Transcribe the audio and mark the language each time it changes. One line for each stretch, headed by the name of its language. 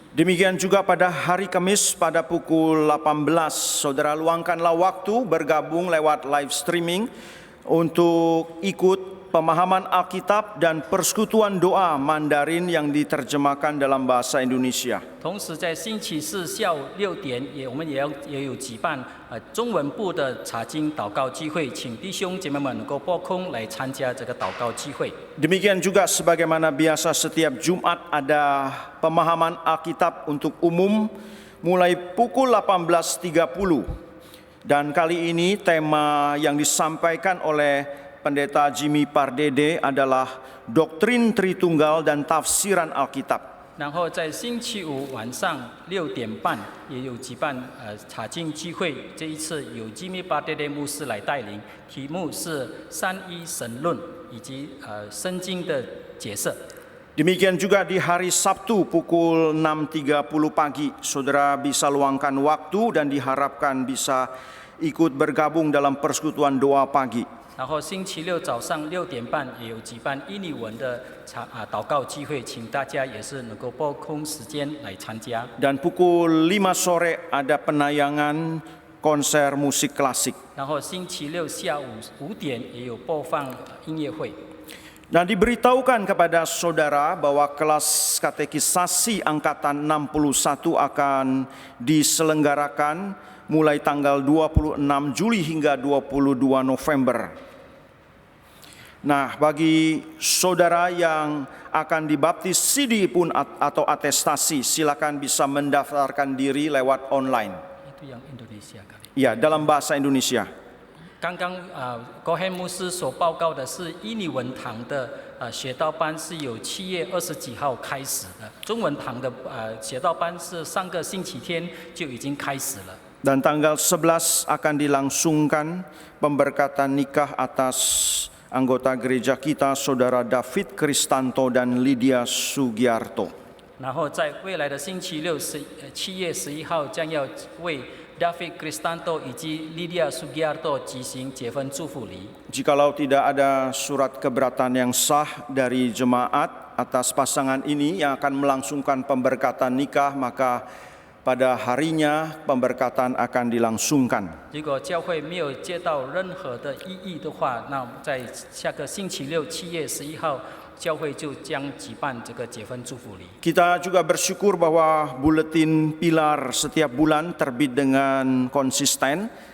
Indonesian: Demikian juga pada hari Kamis pada pukul 18, saudara luangkanlah waktu bergabung lewat live streaming untuk ikut pemahaman Alkitab dan persekutuan doa Mandarin yang diterjemahkan dalam bahasa Indonesia.
Chinese: 同时，在星期四下午6点，我们也有举办中文部的查经祷告聚会，请弟兄姐妹们能够拨空来参加这个祷告聚会。
Indonesian: Demikian juga sebagaimana biasa setiap Jumat ada pemahaman Alkitab untuk umum mulai pukul 18.30. Dan kali ini tema yang disampaikan oleh Pendeta Jimmy Pardede adalah doktrin Tritunggal dan tafsiran Alkitab.
Chinese: 然后在星期五晚上6点半也有举办查经聚会，这一次由吉米巴德雷牧师来带领，题目是三一神论以及圣经的解释。
Indonesian: Demikian juga di hari Sabtu pukul 6.30 pagi, saudara bisa luangkan waktu dan diharapkan bisa ikut bergabung dalam persekutuan doa pagi.
Chinese: 然后星期六早上6点半也有举办印尼文的祷告聚会，请大家也是能够拨空时间来参加。
Indonesian: Dan pukul 5 sore ada penayangan konser musik klasik.
Chinese: 然后星期六下午5点也有播放音乐会。
Indonesian: Nah, diberitahukan kepada saudara bahwa kelas katekisasi angkatan 61 akan diselenggarakan mulai tanggal 26 Juli hingga 22 November. Nah, bagi saudara yang akan dibaptis CD pun atau atestasi, silakan bisa mendaftarkan diri lewat online. Itu yang Indonesia kali. Ya, dalam bahasa Indonesia.
Chinese: 刚刚高黑牧师所报告的是印尼文堂的学道班是由7月20几号开始的，中文堂的学道班是上个星期天就已经开始了。
Indonesian: Dan tanggal 11 akan dilangsungkan pemberkatan nikah atas anggota gereja kita, Saudara David Kristanto dan Lydia Sugiarto.
Chinese: 然后在未来的星期六7月11号将要为 David Kristanto 以及 Lydia Sugiarto 举行结婚祝福礼。
Indonesian: Jikalau tidak ada surat keberatan yang sah dari jemaat atas pasangan ini yang akan melangsungkan pemberkatan nikah, maka pada harinya pemberkatan akan dilangsungkan.
Chinese: 如果教会没有接到任何的异议的话，那在下个星期六7月11号，教会就将举办这个结婚祝福礼。
Indonesian: Kita juga bersyukur bahwa buletin pilar setiap bulan terbit dengan konsisten.